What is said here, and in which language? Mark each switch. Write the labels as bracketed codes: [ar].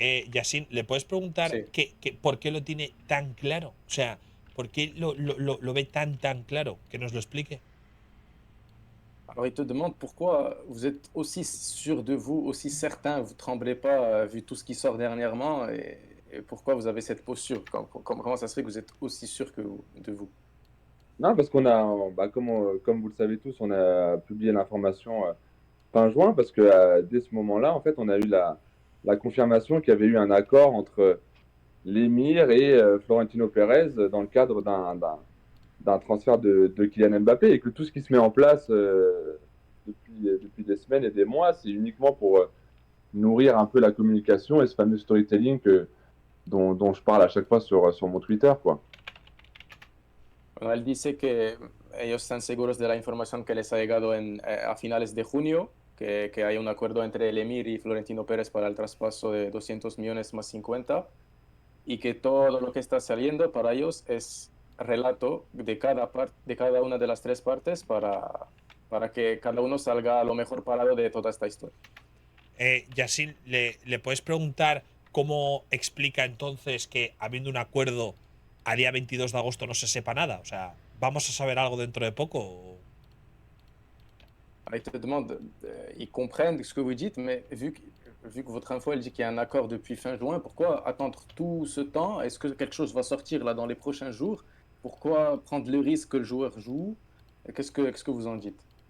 [es] Yasin, ¿le puedes preguntar Sí. por qué lo tiene tan claro? O sea, ¿por qué lo ve tan claro? Que nos lo explique. [fr] Alors, il te demande pourquoi vous êtes aussi sûr de vous, aussi certain, vous tremblez pas vu tout ce qui sort dernièrement et pourquoi vous avez cette posture? Comment ça se fait que vous êtes aussi sûr de vous? Non, parce qu'on a, bah, comme vous le savez tous, on a publié l'information fin juin, parce que dès ce moment-là, en fait, on a eu la confirmation qu'il y avait eu un accord entre l'émir et Florentino Pérez dans le cadre d'un transfert de Kylian Mbappé, et que tout ce qui se met en place depuis des semaines et des mois, c'est uniquement pour nourrir un peu la communication et ce fameux storytelling dont je parle à chaque fois sur mon Twitter, quoi. [es] Bueno, él dice que ellos están seguros de la información que les ha llegado a finales de junio, que hay un acuerdo entre el Emir y Florentino Pérez para el traspaso de 200 millones más 50, y que todo lo que está saliendo para ellos es relato de cada una de las tres partes para que cada uno salga lo mejor parado de toda esta historia. Yasin, ¿le puedes preguntar cómo explica entonces que habiendo un acuerdo a día 22 de agosto no se sepa nada? O sea, ¿vamos a saber algo dentro de poco? [fr] Alors, ils te demandent, ils comprennent ce que vous dites, mais vu que votre info, elle dit qu'il y a un accord depuis fin juin, pourquoi attendre tout ce temps? Est-ce que quelque chose va sortir là dans les prochains jours? Pourquoi prendre le risque que le joueur joue? Qu'est-ce que vous en dites?